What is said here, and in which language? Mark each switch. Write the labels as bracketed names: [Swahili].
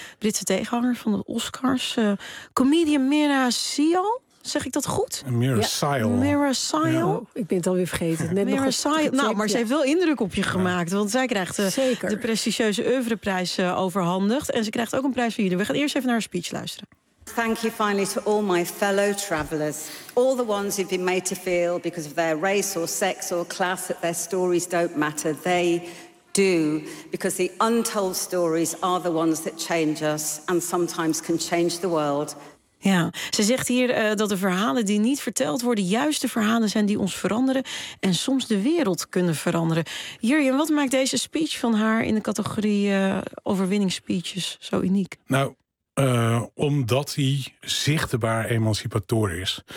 [Dutch] Britse tegenhanger van de Oscars. Comedian Mira Sial, zeg ik dat goed? Mira Sial. Mira Sial. Ja. Ik ben het alweer vergeten. Net Mira Sial. Nou, maar ze heeft wel indruk op je gemaakt. Want zij krijgt de prestigieuze oeuvreprijs overhandigd. En ze krijgt ook een prijs van jullie. We gaan eerst even naar haar speech luisteren. [English] Thank you finally to all my fellow travelers. All the ones who've been made to feel because of their race or sex or class that their stories don't matter. They do, because the untold stories are the ones that change us and sometimes can change the world. [Dutch] Ja, ze zegt hier dat de verhalen die niet verteld worden juist de verhalen zijn die ons veranderen en soms de wereld kunnen veranderen. Jurjen, wat maakt deze speech van haar in de categorie overwinningsspeeches zo uniek? Nou, omdat hij zichtbaar emancipatorisch is.